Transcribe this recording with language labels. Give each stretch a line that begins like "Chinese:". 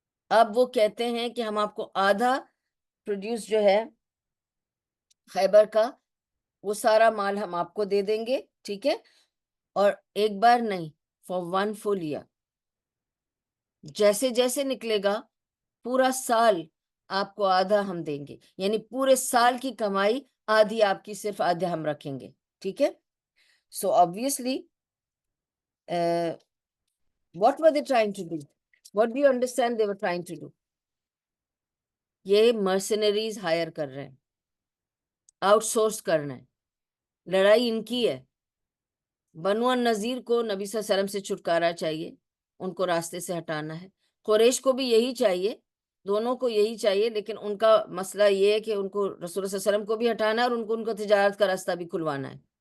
Urdu: اب وہ کہتے ہیں کہ ہم آپ کو آدھا پروڈیوس جو ہے خیبر کا، وہ سارا مال ہم آپ کو دے دیں گے. ٹھیک ہے، اور ایک بار نہیں،
English: For 1 full year.
Urdu: جیسے جیسے نکلے گا پورا سال آپ کو آدھا ہم دیں گے، یعنی پورے سال کی کمائی آدھی آپ کی، صرف آدھا ہم رکھیں گے. ٹھیک ہے،
English: So obviously what were they trying to do? What do you understand they were trying to do?
Urdu: یہ مرسنریز ہائر کر رہے ہیں، آؤٹ سورس کر رہے ہیں. لڑائی ان کی ہے. بنو النذیر کو نبی صلی اللہ علیہ وسلم سے چھٹکارا چاہیے، ان کو راستے سے ہٹانا ہے. قریش کو بھی یہی چاہیے، دونوں کو یہی چاہیے، لیکن ان کا مسئلہ یہ ہے کہ ان کو رسول اللہ صلی اللہ علیہ وسلم کو بھی ہٹانا ہے اور ان کو تجارت کا راستہ بھی کھلوانا ہے.